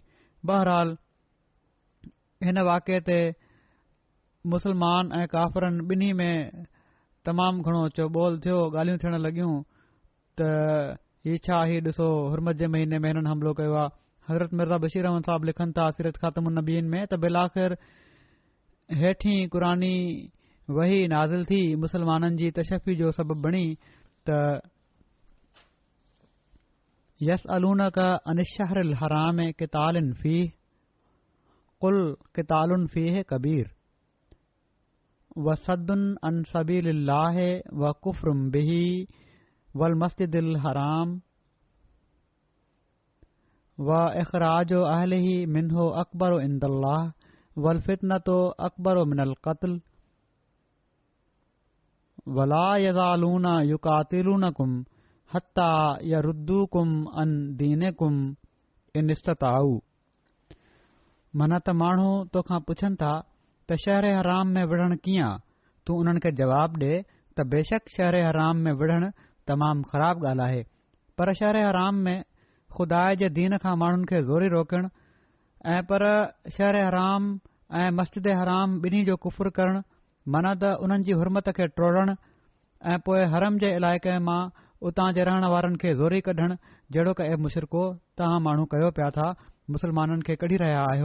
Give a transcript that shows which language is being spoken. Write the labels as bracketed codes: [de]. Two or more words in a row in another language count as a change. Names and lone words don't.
[sd] बहरहाल हिन वाक़े ते मुसलमान ऐं काफ़रनि ॿिन्ही में तमामु घणो चौॿोल थियो, ॻाल्हियूं थियण लॻियूं त ही छा ही ॾिसो हुरमत जे महीने में हिननि हमलो कयो आहे। हज़रत मिर्ज़ा बशीर अहमद साहब लिखनि था सीरत ख़ातमुन नबीन में त बिलाख़िर हेठीं क़ुरानी वही नाज़िल थी मुसलमाननि जी तशफ़ी जो सबबु बणी त [ar] يسألونك عن الشهر الحرام قتال فيه قل قتال فيه كبير وصد عن سبيل الله وكفر به والمسجد الحرام وإخراج أهله منه أكبر عند الله والفتنة أكبر من القتل ولا يزالون يقاتلونكم حتى يردوكم عن دينكم إن استطاعوا. [sd] माना त माण्हू तोखां पुछनि था त शहर हराम में विढ़ण कीअं, तूं उन्हनि खे जवाबु ॾे त बेशक शहर हराम में विढ़ण तमामु ख़राबु ॻाल्हि आहे, पर शहर हराम में ख़ुदा जे दीन खां माण्हुनि खे ज़ोरी रोकणु ऐं पर शहर हराम ऐं मस्जिद हराम ॿिन्ही जो कुफ़ुर करणु माना त उन्हनि जी हुरमत खे टोड़णु ऐं पोइ हरम जे इलाइक़े मां उतां जे रहण वारनि खे ज़ोरी कढणु जहिड़ो क मुशरिको तव्हां माण्हू कयो पिया था, मुसलमाननि खे कढी रहिया आहियो।